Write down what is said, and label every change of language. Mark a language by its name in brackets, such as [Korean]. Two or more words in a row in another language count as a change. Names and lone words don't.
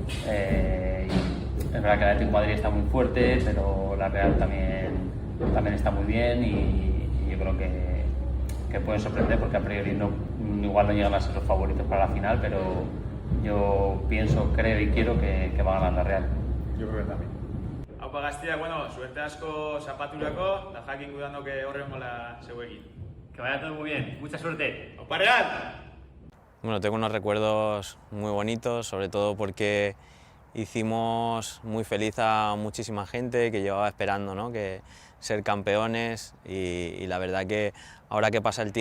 [Spanish] Es verdad que el Atlético de Madrid está muy fuerte, pero la Real también está muy bien y yo creo que puede sorprender porque a priori igual no llegan a ser los favoritos para la final, pero yo pienso, creo y quiero que va a ganar la Real. Yo creo que también. [Basque] Aupa gaztiak, bueno, suerte asko zapaturako, da jakin gudano que horren mola zeuekin. [Spanish] Que vaya todo muy bien, mucha suerte. ¡Aupa Real! Bueno, tengo unos recuerdos muy bonitos, sobre todo porque hicimos muy feliz a muchísima gente que llevaba esperando, ¿no?, que ser campeones y la verdad que ahora que pasa el